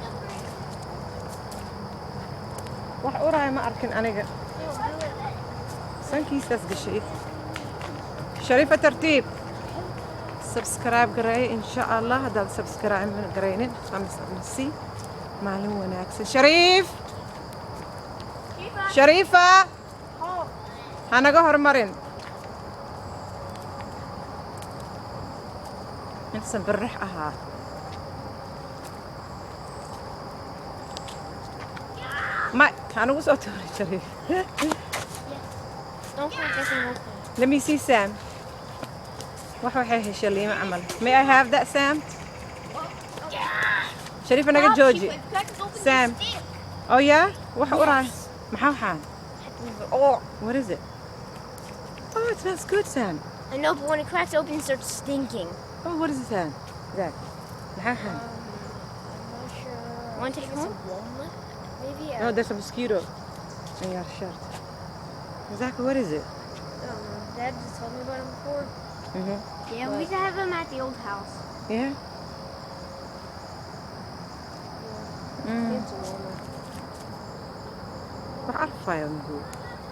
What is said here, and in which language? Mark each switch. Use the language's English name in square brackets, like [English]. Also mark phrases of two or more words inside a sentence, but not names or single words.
[Somali] wax uraaya ma arkin aniga sankiisaas gashay shariifa tartiib subscribe gareey insha allah haddaad subscribe garaynin amasi maalin wanaagsan shariif shariifa hanaga hormarin intasan birrix ahaa [Arabic] ما أنا وصلت شريف. [English] Don't forget to look. Let me see Sam. [Somali] wax waxay heshay liima camal. [English] May I have that, Sam? [Somali] Sharifa naga jooji. Sam. [English] Oh yeah? [Somali] Wax uraay. Maxaa waxaan? [English] Oh, What is it? Oh, it smells good, Sam. I know, but when it cracks open, it starts stinking. Oh, what is it, Sam? Zach. [Somali] Maxaa waxaan? [English] I'm not sure. Want to take some walnut? Maybe. Oh, there's a mosquito in your shirt. Exactly, what is it? Dad just told me about him before. Mm-hmm. Yeah, we used to have him at the old house. Yeah? Mm. It's a walnut. [Somali] Wax arfaya muhu.